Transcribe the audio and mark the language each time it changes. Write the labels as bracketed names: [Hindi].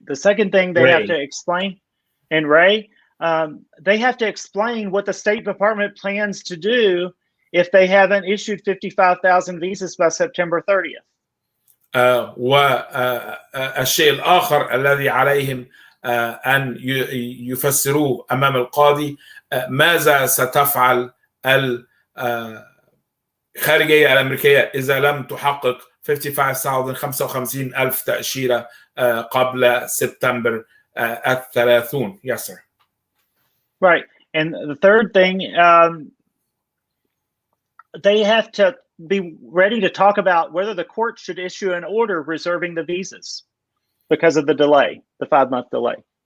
[English] The second thing they have to explain, and Ray, they have to explain what the State Department plans to do if they haven't issued 55,000 visas by September 30th. [Arabic] والشيء الآخر الذي عليهم أن يفسروه أمام القاضي، ماذا ستفعل الخارجية الأمريكية إذا لم تحقق 55,000 تأشيرة قبل سبتمبر 30. [English] Yes, sir. Right. And the third thing, they have to be ready to talk about whether the court should issue an order reserving the visas because of the delay, the 5-month delay.